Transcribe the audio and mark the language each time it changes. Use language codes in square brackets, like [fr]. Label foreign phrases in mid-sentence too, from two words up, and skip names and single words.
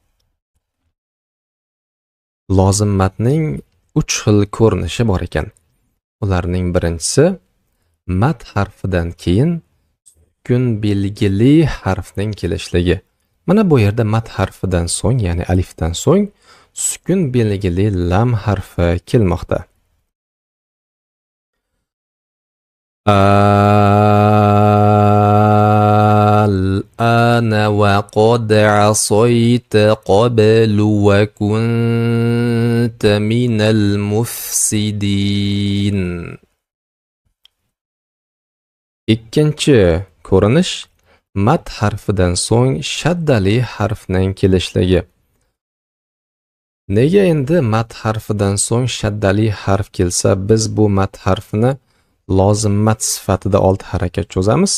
[uz] Lozim matning 3 xil ko'rinishi bor ekan. Ularning birinchisi mat harfidan keyin sukun belgili harfning kelishligi. Mana bu yerda mat harfidan so'ng, ya'ni alifdan so'ng sukun belgili lam harfi kelmoqda. [ar] Al-ana wa qad asayta qablu wa kunta minal mufsidin. [uz] Ikkinchi ko'rinish mat harfidan so'ng shaddali harfning kelishligi. Nega endi mat harfidan so'ng shaddali harf kelsa biz bu mat harfini lozim mat sifatida 6 harakat cho'zamiz?